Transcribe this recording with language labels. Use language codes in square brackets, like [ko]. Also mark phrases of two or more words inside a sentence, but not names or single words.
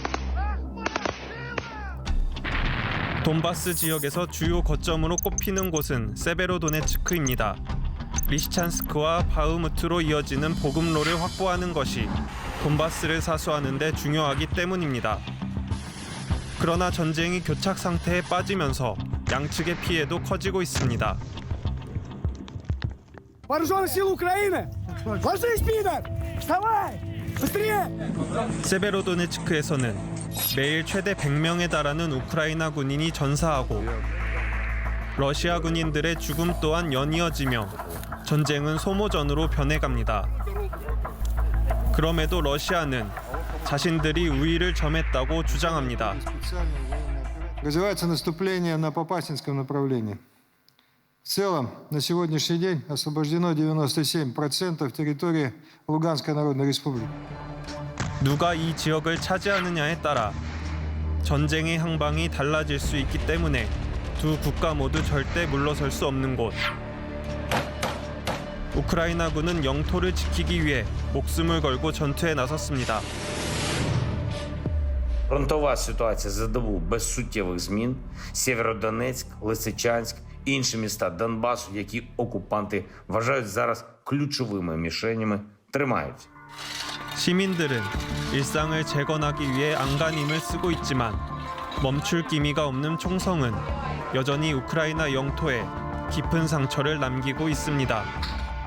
[ko] 돈바스 지역에서 주요 거점으로 꼽히는 곳은 세베로도네츠크입니다. 리시찬스크와 바흐무트로 이어지는 보급로를 확보하는 것이 돈바스를 사수하는 데 중요하기 때문입니다. 그러나 전쟁이 교착 상태에 빠지면서 양측의 피해도 커지고 있습니다. [ru] Вооруженных сил Украины! Ложись, пидор! Вставай! Быстрее! [ko] 세베로도네츠크에서는 매일 최대 100명에 달하는 우크라이나 군인이 전사하고 러시아 군인들의 죽음 또한 연이어지며 전쟁은 소모전으로 변해갑니다. 그럼에도 러시아는 자신들이 우위를 점했다고 주장합니다. [ru] Развивается наступление на Попасинском направлении. В целом, на сегодняшний день освобождено 97% территории Луганской Народной Республики. [ko] 누가 이 지역을 차지하느냐에 따라 전쟁의 향방이 달라질 수 있기 때문에 두 국가 모두 절대 물러설 수 없는 곳. 우크라이나군은 영토를 지키기 위해 목숨을 걸고 전투에 나섰습니다. [uk] Фронтова ситуація за добу без суттєвих змін. Сєвєродонецьк, Лисичанськ, інші міста Донбасу, які окупанти вважають зараз ключовими мішенями, тримають. [ko] 시민들은 일상을 재건하기 위해 안간힘을 쓰고 있지만 멈출 기미가 없는 총성은 여전히 우크라이나 영토에 깊은 상처를 남기고 있습니다.